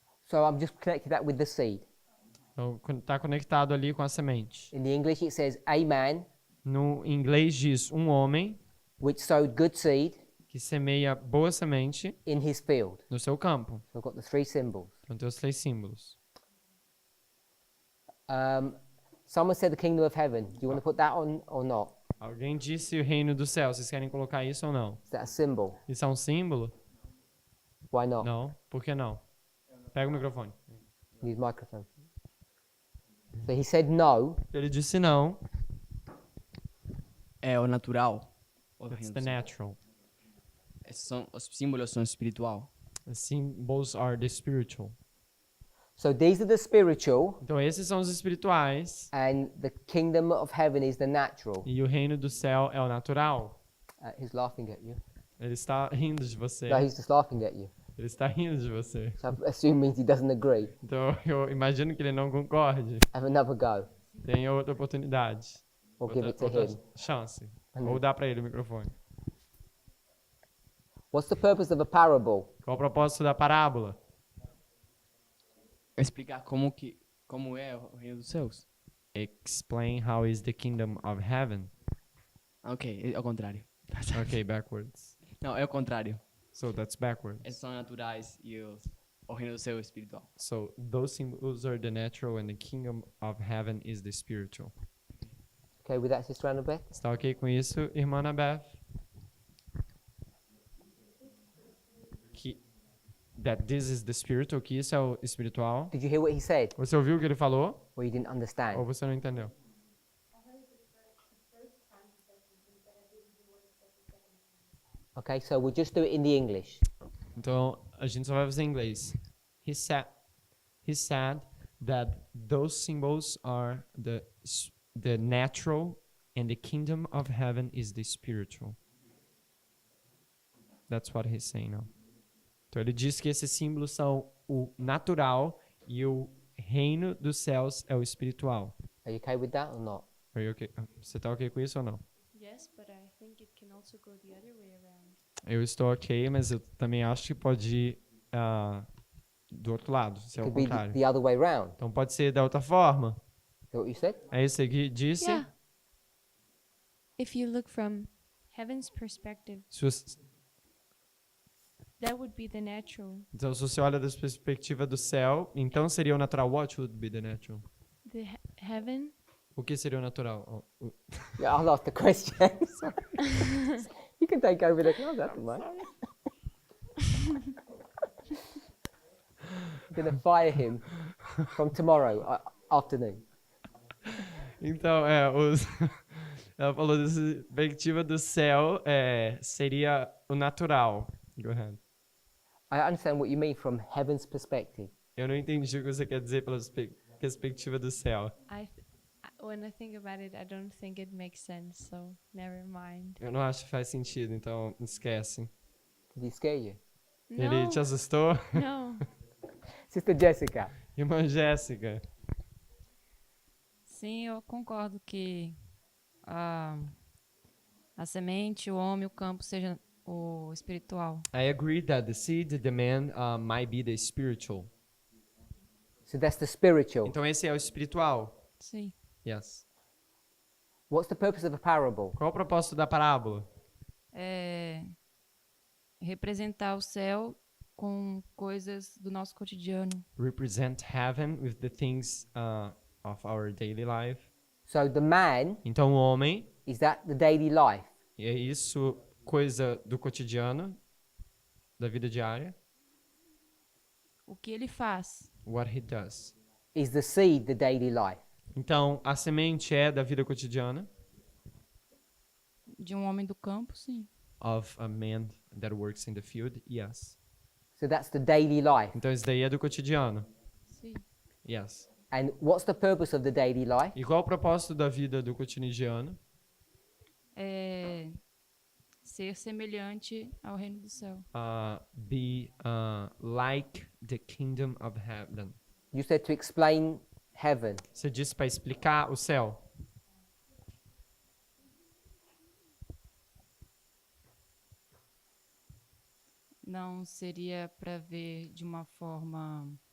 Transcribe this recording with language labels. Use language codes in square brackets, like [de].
[en] So I'm just connecting that with the seed. [pt] Então está conectado ali com a semente. [en] In the English, it says a man [pt] No inglês diz homem [en] which sowed good seed [pt] que semeia boa semente [en] in his field. [pt] no seu campo. [en] So we've got the 3 symbols. [pt] Então tem os 3 símbolos. [en] Someone said the kingdom of heaven. Do you want to put that on or not? [pt] Alguém disse o reino dos céus. Vocês querem colocar isso ou não? [en] Is that a symbol? [pt] Isso é um símbolo? [en] Why not? [pt] Não. Por que não? Pega o microfone. [en] Use microphone. So he said no. [pt] Ele disse não. É o natural. [en] It's the natural. [pt] Os símbolos são espiritual. [en] The symbols are the spiritual. So these are the spiritual, [pt] Então esses são os espirituais [en] and the kingdom of heaven is the natural. [pt] e o reino do céu é o natural. [en] He's laughing at you. [pt] Ele está rindo de você. [en] No, he's just laughing at you. [pt] Ele está rindo de você. [en] So I assume means he doesn't agree. [pt] Então eu imagino que ele não concorde. [en] Have another go. [pt] Tem outra oportunidade. [en] Or give it to [pt] outra [en] him. chance. Uhum. [pt] Ou dá para ele o microfone. [en] What's the purpose of a parable? [pt] Qual o propósito da parábola? Explicar como é o reino dos céus. [en] explain how is the kingdom of heaven. [pt] Ok, é ao contrário. [en] Okay, backwards. [pt] Não, é ao contrário. [en] So that's backwards. [pt] Esses são naturais e o reino do céu é espiritual. [en] So those symbols are the natural and the kingdom of heaven is the spiritual. Okay with that, Sister Annabeth? [pt] Está ok com isso, irmã Anabeth? [en] That this is the spiritual, [pt] que isso é o espiritual. [en] Did you hear what he said? [pt] Você ouviu o que ele falou? [en] Or you didn't understand? [pt] Ou você não entendeu? [en] Okay, so we'll just do it in the English. [pt] Então, a gente só vai fazer em inglês. [en] He said that those symbols are the natural and the kingdom of heaven is the spiritual. That's what he's saying now. [pt] Então, ele diz que esses símbolos são o natural e o reino dos céus é o espiritual. [en] Are you okay with that or not? Are you okay? [pt] Você está ok com isso ou não? [en] Yes, but I think it can also go the other way around. [pt] Eu estou ok, mas eu também acho que pode ir do outro lado, se é o [en] Could be [pt] contrário. [en] the other way round. [pt] Então pode ser da outra forma. [en] Is that what you said? [pt] É isso que disse. [en] Yeah. If you look from heaven's perspective, [pt] Se você- [en] that would be the natural. [pt] Então, se você olha da perspectiva do céu, então seria o natural. [en] What would be the natural? The heaven [pt] O que seria o natural? [en] Yeah, I lost the question. Sorry. You can take over the class, that's mate. I'm going to fire him from tomorrow afternoon. [pt] Então, ela falou da perspectiva do céu, seria o natural. [en] Go ahead. I understand what you mean from heaven's perspective. [pt] Eu não entendi o que você quer dizer pela perspectiva do céu. [en] When I think about it, I don't think it makes sense, so never mind. [pt] Eu não acho que faz sentido, então esquece. [en] Did he scare you? [pt] Ele te assustou? [en] No. Sister Jessica. [pt] Irmã Jéssica. Sim, eu concordo que a semente, o homem, o campo seja o espiritual. [en] I agree that the seed, the man, might be the spiritual. So that's the spiritual. [pt] Então esse é o espiritual. Sim. [en] Yes. What's the purpose of a parable? [pt] Qual o propósito da parábola? É representar o céu com coisas do nosso cotidiano. [en] Represent heaven with the things of our daily life. So the man, [pt] Então o homem, [en] is that the daily life? [pt] é isso, coisa do cotidiano, da vida diária. O que ele faz? [en] What he does. Is the seed the daily life? [pt] Então a semente é da vida cotidiana. De um homem do campo, sim. [en] Of a man that works in the field, yes. So that's the daily life. [pt] Então isso daí é do cotidiano. Sim. [en] Yes. And what's the purpose of the daily life? [pt] E qual o propósito da vida do cotidiano? É ser semelhante ao reino do céu. [en] Be like the kingdom of heaven. You said to explain heaven. [pt] Você disse para explicar o céu. Não seria para ver de uma forma